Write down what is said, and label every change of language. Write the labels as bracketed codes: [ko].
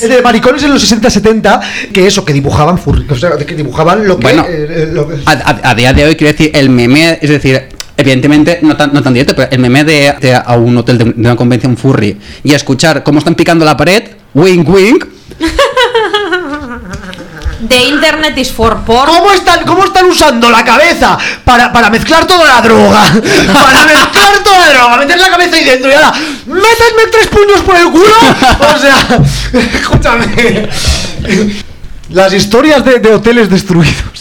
[es] De maricones en los 60-70, que eso, que dibujaban furros, o sea, que dibujaban lo que. Bueno, a día de hoy, quiero decir, el meme, es decir. Evidentemente, no tan directo, pero el meme de a un hotel de una convención furry y escuchar cómo están picando la pared, [en] wink wink. The internet is for porn. [es] ¿Cómo están usando la cabeza para mezclar toda la droga? Para mezclar toda la droga, meter la cabeza ahí dentro y ahora, ¡métanme tres puños por el culo! O sea, escúchame. Las historias de hoteles destruidos.